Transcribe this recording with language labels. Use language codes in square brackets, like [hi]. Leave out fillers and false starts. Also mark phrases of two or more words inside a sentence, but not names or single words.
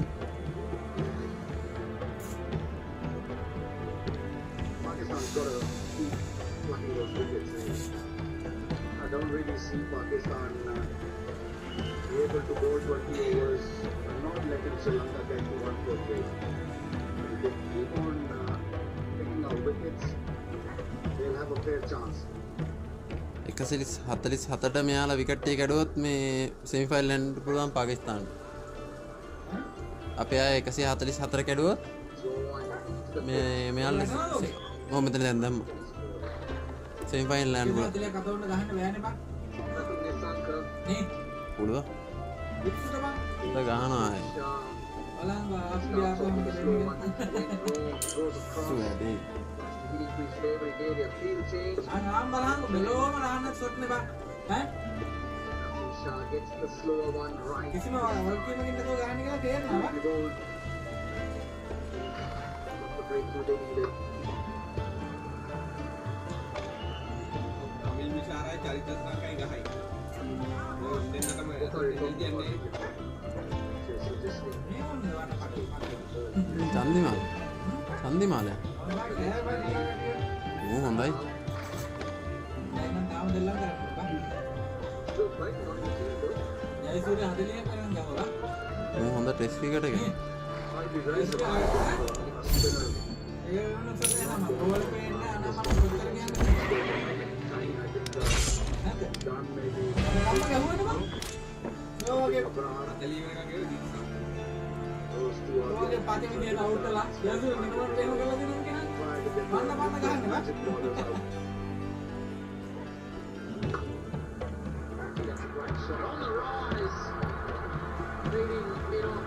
[en] Pakistan's got to keep plucking those wickets. I don't really see Pakistan be able to bowl 20 overs and not letting Sri Lanka get to 148. If they keep on picking out wickets, they'll have a fair chance. [si] 147ට මෙයාලා විකට් එක කැඩුවොත් මේ [en] semi final [si] යන්න පුළුවන් පාකිස්තානට. අපේ අය 144 කැඩුවොත් මේ මෙයාලා මෙතන දැන් දැම්ම [en] semi final [si] යන්න පුළුවන්. පුළුවන්. ගහනවා ආයේ. [en] Gets the slower one right. Breakthrough they needed. [si] චන්දිමාල හොඳයි හොඳ [en] test cricket [si] එක [en] On the rise, leading it off.